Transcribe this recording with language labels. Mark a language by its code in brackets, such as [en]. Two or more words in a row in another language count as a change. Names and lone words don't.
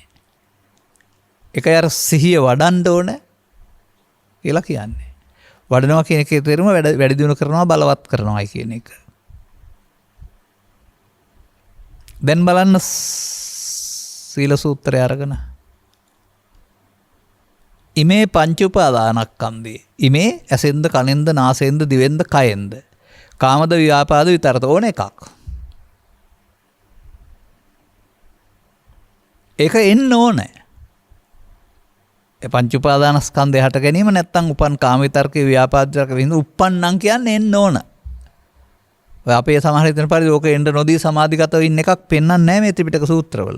[si] ඒකයි අර සිහිය වඩන්න ඕන කියලා කියන්නේ. වඩනවා කියන එකේ තේරුම වැඩි දියුණු කරනවා, බලවත් කරනවායි කියන එක. දැන් බලන්න සීල සූත්‍රය අරගෙන. [pi] ඉමේ පංච උපාදානස්කන්ධේ. [si] ඉමේ ඇසෙන්ද, කනෙන්ද, නාසයෙන්ද, දිවෙන්ද, කයෙන්ද. කාමද, ව්‍යාපාද, විතරත ඕන එකක්. ඒක එන්න ඕනේ. ඒ පංච උපාදානස්කන්ධය හට ගැනීම නැත්තම් උපන් කාම විතරකේ, ව්‍යාපාද විතරක විඳ උප්පන්නං කියන්නේ එන්න ඕන. ඔය අපේ සමහර හිතන පරිදි ඕක එන්න නොදී සමාධිගතව ඉන්න එකක් පෙන්වන්නේ නැහැ මේ ත්‍රිපිටක සූත්‍රවල.